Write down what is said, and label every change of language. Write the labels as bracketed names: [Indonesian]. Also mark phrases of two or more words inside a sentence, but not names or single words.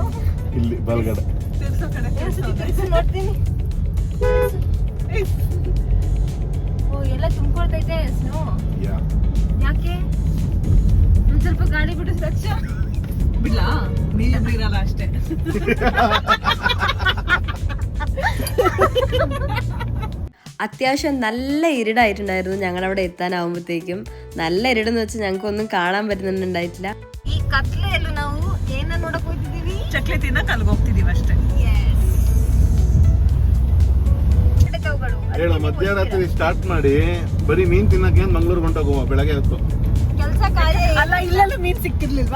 [Kannada] ಇಲ್ಲಿ ಬಲ್ಗಡೆ ತಿರ್ಸೋ ಕಡೆ ತಿರ್ಸಿ ನೋಡ್ತೀನಿ. ಓ, ಎಲ್ಲ ತುಂಬ್ಕೊಳ್ತೈತೆ ಸ್ನೋ. ಯಾಕೆ? ಒಂದ್ ಸ್ವಲ್ಪ ಗಾಳಿ ಬಿಡು ರಕ್ಷಾ. ಬಿಡ್ಲಾ? ನೀರಿಬ್ರು ಇರಲ್ಲ ಅಷ್ಟೇ. [Malayalam] അത്യാവശ്യം നല്ല ഇരുടായിട്ടുണ്ടായിരുന്നു ഞങ്ങളവിടെ എത്താനാവുമ്പോഴത്തേക്കും. നല്ല ഇരുടെന്ന് വെച്ചാൽ ഞങ്ങൾക്കൊന്നും കാണാൻ പറ്റുന്നുണ്ടായിട്ടില്ല. [Kannada] ಈ ಕತ್ಲೆಯಲ್ಲೂ ನಾವು ಏನ ನೋಡಕ್ ಹೋಗ್ತಿದೀವಿ? ಚಕ್ಲಿ ತಿನ್ನಕ್ ಅಲ್ಲಿಗೆ ಹೋಗ್ತಿದೀವಿ ಅಷ್ಟೇ. ಹೇಳ, ಮಧ್ಯರಾತ್ರಿ ಸ್ಟಾರ್ಟ್ ಮಾಡಿ ಬರೀ ಮೀನ್ ತಿನ್ನಕ್ಕೆ ಮಂಗ್ಳೂರ್ ಹೊಂಟೋಗುವ ಬೆಳಗ್ಗೆ ಹೊತ್ತು. ಕೆಲಸ ಕಾರ್ಯ ಅಲ್ಲ, ಇಲ್ಲೆಲ್ಲ ಮೀನ್ ಸಿಕ್ಕಿರ್ಲಿಲ್ವಾ?